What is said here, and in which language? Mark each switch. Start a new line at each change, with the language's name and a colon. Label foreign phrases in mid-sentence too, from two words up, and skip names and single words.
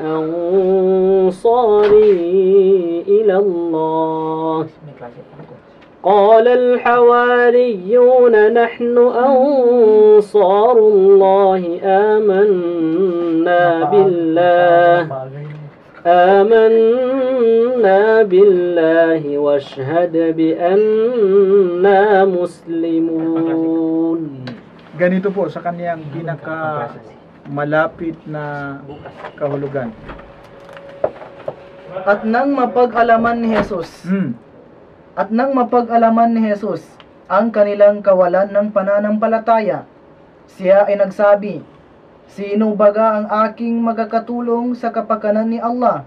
Arabic: أنصاري إلى الله قال الحواريون نحن أنصار الله آمنا بالله واشهد بأننا مسلمون.
Filipino: Ganito po sa kaniyang pinaka malapit na kahulugan. At nang mapag-alaman ni Jesus, at nang mapag-alaman ni Jesus ang kanilang kawalan ng pananampalataya, siya ay nagsabi, sino baga ang aking magkakatulong sa kapakanan ni Allah?